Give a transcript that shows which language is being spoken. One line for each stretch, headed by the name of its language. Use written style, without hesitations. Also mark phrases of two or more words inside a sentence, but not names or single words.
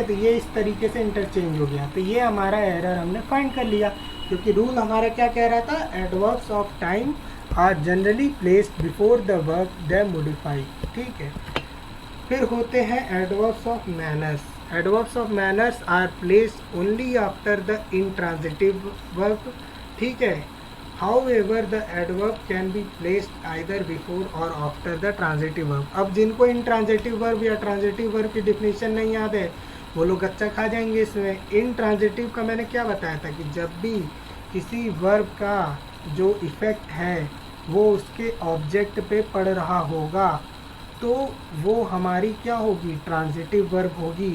Hindi: तो ये इस तरीके से इंटरचेंज हो गया। तो ये हमारा एरर हमने फाइंड कर लिया, क्योंकि रूल हमारा क्या कह रहा था?
English: adverbs of time are generally placed before the verb they modify,
Hindi: ठीक है। फिर होते हैं
English: adverbs of manners. adverbs of manners are placed only after the intransitive verb,
Hindi: ठीक है।
English: However, the adverb can be placed either before or after the transitive verb.
Hindi: अब जिनको
English: intransitive verb
Hindi: या
English: transitive verb
Hindi: की definition नहीं याद है वो लोग अच्छा खा जाएंगे इसमें। intransitive का मैंने क्या बताया था कि जब भी किसी verb का जो इफ़ेक्ट है वो उसके ऑब्जेक्ट पे पड़ रहा होगा तो वो हमारी क्या होगी?
English: transitive verb
Hindi: होगी।